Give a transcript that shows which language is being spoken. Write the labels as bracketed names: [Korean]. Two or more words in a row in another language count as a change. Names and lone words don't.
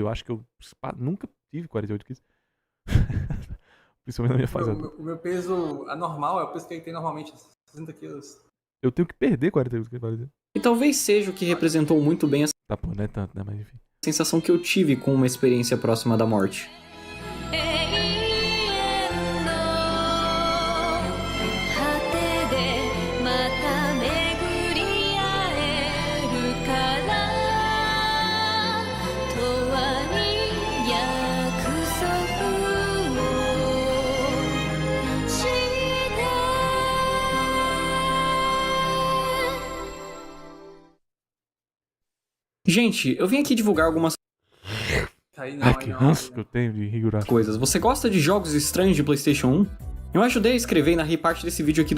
[Portuguese] Eu acho que eu nunca tive 48 quilos. Principalmente na minha fase adulta. O meu peso anormal é o peso que ele tem normalmente, 60 quilos. Eu tenho que perder 48 cavaleiros. E talvez seja o que representou muito bem a Tá, pô, não é tanto, né? Mas enfim. sensação que eu tive com uma experiência próxima da morte. [Japanese] 永遠の果てでまた巡り合えるから永遠に約束をして [Portuguese] Gente, eu vim aqui divulgar algumas Aí não, Ai, aí que não. ranço que eu tenho de Higurashi. coisas. Você gosta de jogos estranhos de PlayStation 1? Eu ajudei a escrever e narrei parte desse vídeo aqui do